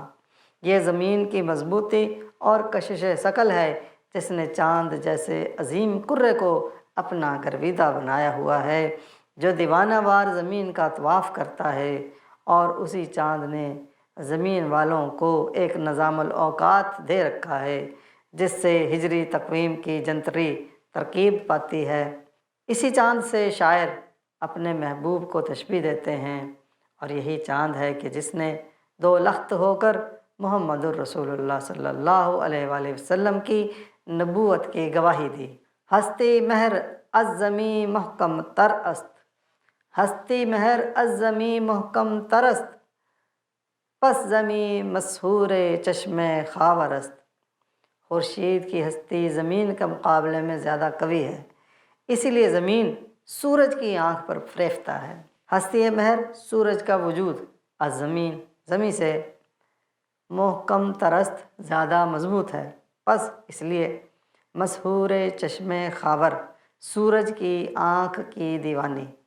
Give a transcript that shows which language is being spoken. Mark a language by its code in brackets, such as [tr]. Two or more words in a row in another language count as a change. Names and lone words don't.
[ur] یہ زمین کی مضبوطی اور کشش ثقل ہے جس نے چاند جیسے عظیم کرے کو اپنا گرویدہ بنایا ہوا ہے، جو دیوانہ وار زمین کا طواف کرتا ہے، اور اسی چاند نے زمین والوں کو ایک نظام الاوقات دے رکھا ہے جس سے ہجری تقویم کی جنتری ترکیب پاتی ہے۔ اسی چاند سے شاعر اپنے محبوب کو تشبیہ دیتے ہیں، اور یہی چاند ہے کہ جس نے دو لخت ہو کر محمد الرسول اللہ صلی اللہ علیہ وآلہ وسلم کی نبوت کی گواہی دی۔ [fa] ہستی مہر از زمیں محکم تر است، ہستی مہر از زمیں محکم تر است، پس زمیں مسحور چشم خاور است۔ [ur] خورشید کی ہستی زمین کے مقابلے میں زیادہ قوی ہے، اسی لیے زمین سورج کی آنکھ پر فریفتہ ہے۔ [fa] ہستی مہر [ur] سورج کا وجود، [fa] از زمین [ur] زمین سے، [fa] محکم ترست [ur] زیادہ مضبوط ہے، پس اس لیے [fa] مسحور چشم خاور [ur] سورج کی آنکھ کی دیوانی۔